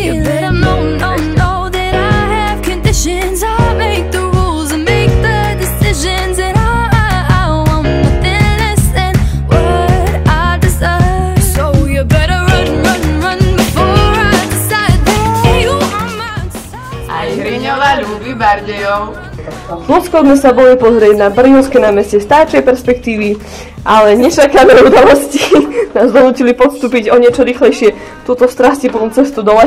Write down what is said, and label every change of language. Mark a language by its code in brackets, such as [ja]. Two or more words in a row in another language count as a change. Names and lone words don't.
[en] You better know that I have conditions. I make the rules and make the decisions, and I want nothing less than what I deserve. So you better run before I decide that you are mine. [sk] Aj Hriňová ľúbi Bardejov. Skôr sme sa boli pozrieť na Brňovské námestie z táčej perspektívy, ale nečakané udalosti nás donútili podstúpiť o niečo rýchlejšie túto strastiplnú cestu dole.